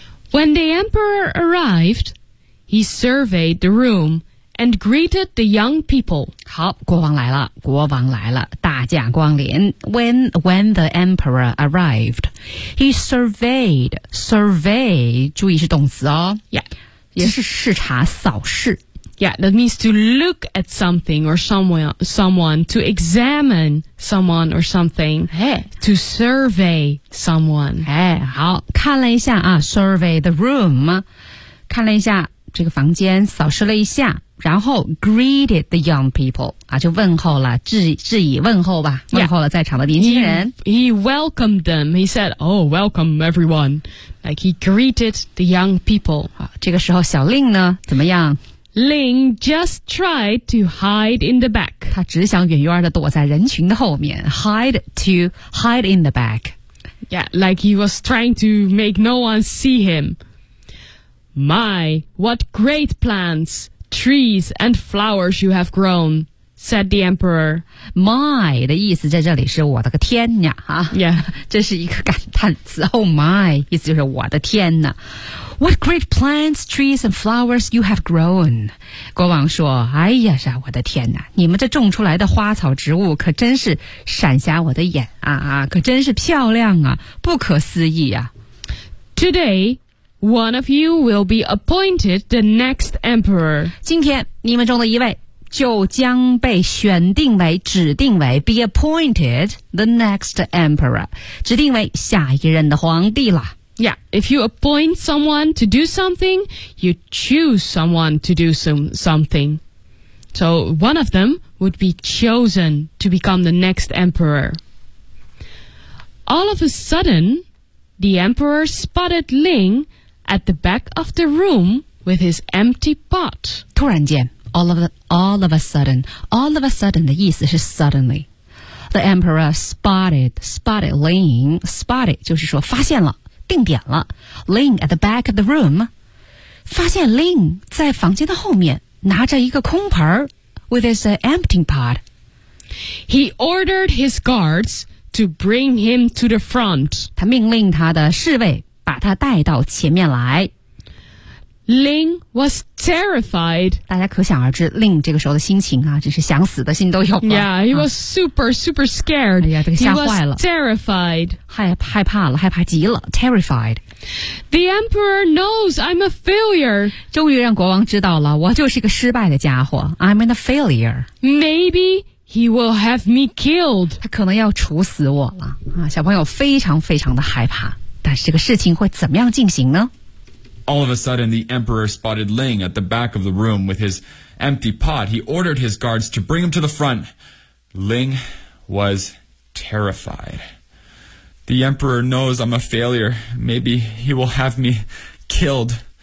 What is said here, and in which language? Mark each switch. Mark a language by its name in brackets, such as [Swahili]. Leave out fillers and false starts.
[English] When the emperor arrived, he surveyed the room.And greeted the young people. [Chinese] 好，国王来了，国王来了，大驾光临。 [English] When the emperor arrived, he surveyed, [Chinese] 注意是动词哦。 [English] Yeah. [Chinese] 也是视察扫视。 [English] Yeah, that means to look at something or someone, to examine someone or something, hey, to survey someone. [Chinese] 哎，好，看了一下啊 , [English] survey the room, [Chinese] 看了一下这个房间，扫视了一下，然后 [English] greeted the young people, [Chinese] 啊，就问候了，致以问候吧，问候了在场的年轻人。 [English] Yeah, he welcomed them, he said, oh, welcome everyone, like he greeted the young people. [Chinese] 好，这个时候小令呢，怎么样？ [English] Ling just tried to hide in the back. [Chinese] 他只想远远地躲在人群的后面。 [English] Hide in the back. Yeah, like he was trying to make no one see him. My, what great plants, trees, and flowers you have grown, said the emperor. [Chinese] My 的意思在这里是我的个天呀、啊、 [English] Yeah. [Chinese] 这是一个感叹词。 [English] Oh my, [Chinese] 意思就是我的天呐。 [English] What great plants, trees, and flowers you have grown. [Chinese] 国王说，哎呀是啊，我的天哪，你们这种出来的花草植物可真是闪瞎我的眼啊啊，可真是漂亮啊，不可思议啊。 [English] Today, one of you will be appointed the next emperor. [Chinese] 今天你们中的一位就将被选定为指定为 [English] be appointed the next emperor, [Chinese] 指定为下一任的皇帝了。 [English] Yeah, if you appoint someone to do something, you choose someone to do something. So one of them would be chosen to become the next emperor. All of a sudden, the emperor spotted Ling at the back of the room with his empty pot. [Chinese] 突然间 [English] all of a sudden [Chinese] 的意思是 suddenly. [English] The emperor spotted Ling, spotted [Chinese] 就是说发现了。定点了 Ling [English] at the back of the room [Chinese] 发现 Ling 在房间的后面拿着一个空盆 [English] with his emptying pot He ordered his guards to bring him to the front [Chinese] 他命令他的侍卫把他带到前面来 [English] Ling was terrified [Chinese] 大家可想而知 Ling 这个时候的心情啊，真是想死的心都有了 [English] Yeah, he was super scared [Chinese] 哎呀，这个吓坏了 [English] He was terrified [Chinese] 害怕了，害怕极了 Terrified [English] The emperor knows I'm a failure [Chinese] 终于让国王知道了我就是个失败的家伙 [English] I'm a failure Maybe he will have me killed [Chinese] 他可能要处死我了啊，小朋友非常的害怕但是这个事情会怎么样进行呢 [English] All of a sudden, the emperor spotted Ling at the back of the room with his empty pot. He ordered his guards to bring him to the front. Ling was terrified. The emperor knows I'm a failure. Maybe he will have me killed.